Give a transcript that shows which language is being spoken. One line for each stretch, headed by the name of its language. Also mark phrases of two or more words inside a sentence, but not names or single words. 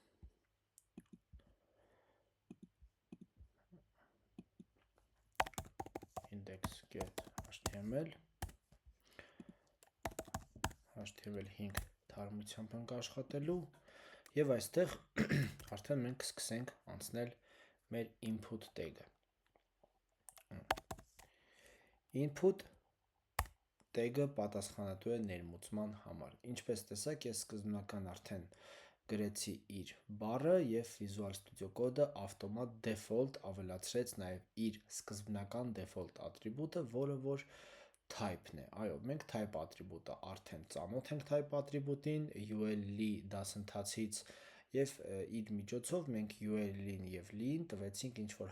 Armenian: index.html, HTML5 թարմությամբ ենք աշխատելու և այստեղ արդեն մենք սկսենք անցնել մեր
English: input tag-
Armenian: ը։
English: Input tag-
Armenian: ը պատասխանատու է ներմուծման համար։ Ինչպես տեսակ, ես սկզբնական արդեն գրեցի իր բառը և Visual Studio Code-ը ավտոմատ default ավելացրեց նաև իր սկզբնական default ատրիբուտը, որը որ type-ն է։ Այո, մենք type ատրիբուտը արդեն ծանոթ ենք type ատրիբուտին UL-ի դասընթացից և իր միջոցով մենք UL-ին և Li-ին տվեցինք ինչ-որ